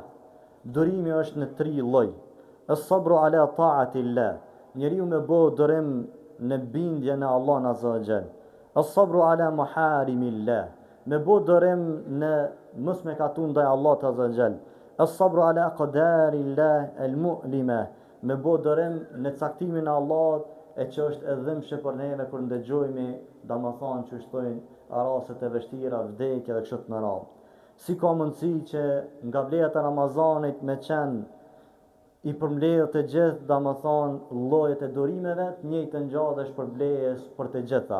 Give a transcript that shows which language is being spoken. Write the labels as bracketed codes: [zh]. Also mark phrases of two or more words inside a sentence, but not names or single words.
[sq] Durimi është në 3 lloj. [ar] الصبر على طاعة الله. [sq] Njeriu me bë durim në bindje në Allah [ar] عز وجل. الصبر على محارم الله. [sq] Me bë durim në mos me katun ndaj Allahut [ar] عز وجل. الصبر على قدر الله المؤلمة. [sq] Me bë durim në caktimin e Allahut e që është e dhimbshme për neve kur ndëgjojmë, domethënë që shtojnë raste të vështira, vdekje dhe kështu me radhë. Si ka mundësi që nga vlerat e Ramazanit me qenë i përmbledh të gjithë, domethënë llojet e durimeve, të njëjtën gjë dhe shpërblejes për të gjitha.